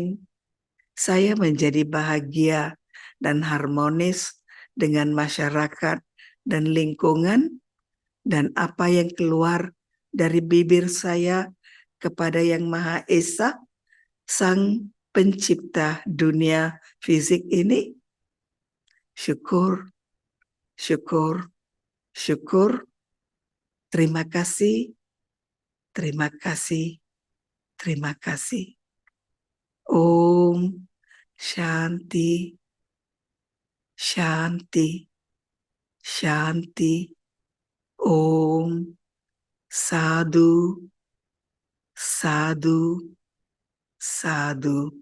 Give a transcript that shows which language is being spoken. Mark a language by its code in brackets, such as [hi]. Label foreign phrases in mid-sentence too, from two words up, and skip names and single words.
[id] Saya menjadi bahagia dan harmonis dengan masyarakat dan lingkungan, dan apa yang keluar dari bibir saya kepada Yang Maha Esa, Sang Pencipta dunia fisik ini, syukur, syukur, syukur, terima kasih, terima kasih, terima kasih. [sa] Om Shanti, Shanti, Shanti. Om Sadhu, Sadhu, Sadhu.